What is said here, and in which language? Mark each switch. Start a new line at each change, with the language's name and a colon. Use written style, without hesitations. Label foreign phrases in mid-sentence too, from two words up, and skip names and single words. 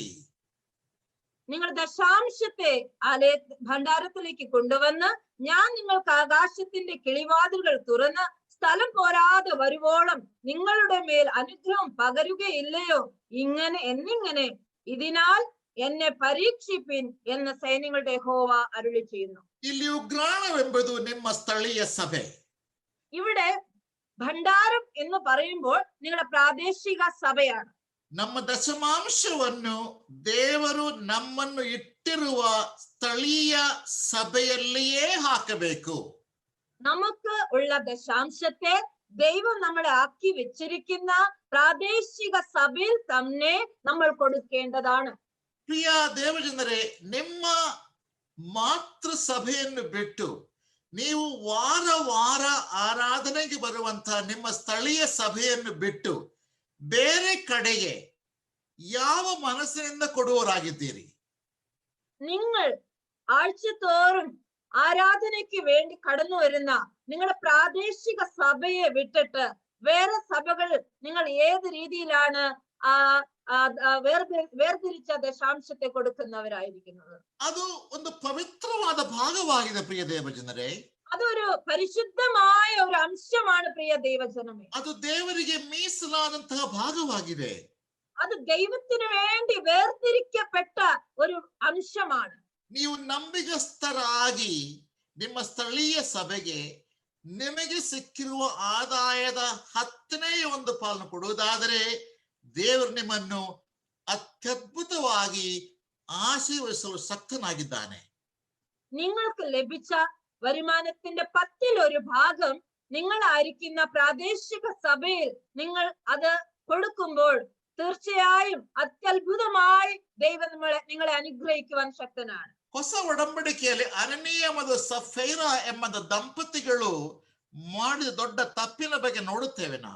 Malayalam: നിങ്ങൾ ദശാംശത്തെ ഭണ്ഡാരത്തിലേക്ക് കൊണ്ടുവന്ന് ഞാൻ നിങ്ങൾക്ക് ആകാശത്തിന്റെ കിളിവാതിലുകൾ തുറന്ന് സ്ഥലം പോരാതെ വരുവോളം നിങ്ങളുടെ മേൽ അനുഗ്രഹം പകരുകയില്ലയോ എന്നിങ്ങനെ ഇതിനാൽ എന്നെ പരീക്ഷിപ്പിൻ എന്ന് സൈന്യങ്ങളുടെ യഹോവ അരുളി ചെയ്യുന്നു.
Kannada: ಇಲ್ಲಿ ಉಗ್ರಾಣವೆಂಬುದು ನಿಮ್ಮ ಸ್ಥಳೀಯ ಸಭೆ.
Malayalam: ഇവിടെ ഭണ്ഡാരം എന്ന് പറയുമ്പോൾ നിങ്ങളുടെ പ്രാദേശിക സഭയാണ്.
Kannada: ನಮ್ಮ ದಶಮಾಂಶವನ್ನು ದೇವರು ನಮ್ಮನ್ನು ಇಟ್ಟಿರುವ ಸ್ಥಳೀಯ ಸಭೆಯಲ್ಲಿಯೇ ಹಾಕಬೇಕು.
Malayalam: നമുക്ക് ഉള്ള ദശാംശത്തെ ദൈവം നമ്മളെ ആക്കി വെച്ചിരിക്കുന്ന പ്രാദേശിക സഭയിൽ തന്നെ നമ്മൾ കൊടുക്കേണ്ടതാണ്.
Kannada: ಪ್ರಿಯ ದೇವಜನರೇ, ನಿಮ್ಮ ಮಾತೃ ಸಭೆಯನ್ನು ಬಿಟ್ಟು ನೀವು ವಾರ ವಾರ ಆರಾಧನೆಗೆ ಬರುವಂತಹ ನಿಮ್ಮ ಸ್ಥಳೀಯ ಸಭೆಯನ್ನು ಬಿಟ್ಟು ಬೇರೆ ಕಡೆಗೆ ಯಾವ ಮನಸ್ಸಿನಿಂದ ಕೊಡುವವರಾಗಿದ್ದೀರಿ?
Malayalam: നിങ്ങൾ ആഴ്ചതോറും ആരാധനയ്ക്ക് വേണ്ടി കടന്നു വരുന്ന നിങ്ങളുടെ പ്രാദേശിക സഭയെ വിട്ടിട്ട് വേറെ സഭകൾ നിങ്ങൾ ഏത് രീതിയിലാണ് വേർതിരിച്ച ദശാംശത്തെ കൊടുക്കുന്നവരായിരിക്കുന്നത്?
Kannada: ಅದು ಒಂದು ಪವಿತ್ರವಾದ ಭಾಗವಾಗಿದೆ ಪ್ರಿಯ ದೇವಜನರೇ.
Malayalam: അതൊരു പരിശുദ്ധമായ ഒരു അംശമാണ് പ്രിയ ദൈവജനമേ.
Kannada: ಅದು ದೇವರಿಗೆ ಮೀಸಲಾದಂತಹ ಭಾಗವಾಗಿದೆ.
Malayalam: അത് ദൈവത്തിന് വേണ്ടി വേർതിരിക്കപ്പെട്ട ഒരു അംശമാണ്.
Kannada: ನೀವು ನಂಬಿಗಸ್ತರಾಗಿ ನಿಮ್ಮ ಸ್ಥಳೀಯ ಸಭೆಗೆ ನಿಮಗೆ ಸಿಕ್ಕಿರುವ ಆದಾಯದ 10ನೇ ಒಂದು ಪಾಲನ್ನು ಕೊಡುವುದಾದರೆ ದೇವರು ನಿಮ್ಮನ್ನು ಅತ್ಯದ್ಭುತವಾಗಿ ಆಶೀರ್ವದಿಸಲು ಶಕ್ತನಾಗಿದ್ದಾನೆ.
Malayalam: നിങ്ങൾക്ക് ലഭിച്ച വരുമാനത്തിന്റെ 10ൽ1 ഭാഗം നിങ്ങളായിരിക്കുന്ന പ്രാദേശിക സഭയിൽ നിങ്ങൾ അത് കൊടുക്കുമ്പോൾ തീർച്ചയായും അത്യത്ഭുതമായി ദൈവം നിങ്ങളെ അനുഗ്രഹിക്കുവാൻ ശക്തനാണ്.
Kannada: ಹೊಸ ಒಡಂಬಡಿಕೆಯಲ್ಲಿ ಅನನೀಯ ಮತ್ತು ಸಫೈರಾ ಎಂಬ ದಂಪತಿಗಳು ಮಾಡಿದ ದೊಡ್ಡ ತಪ್ಪಿನ ಬಗ್ಗೆ ನೋಡುತ್ತೇವೆ ನಾವು.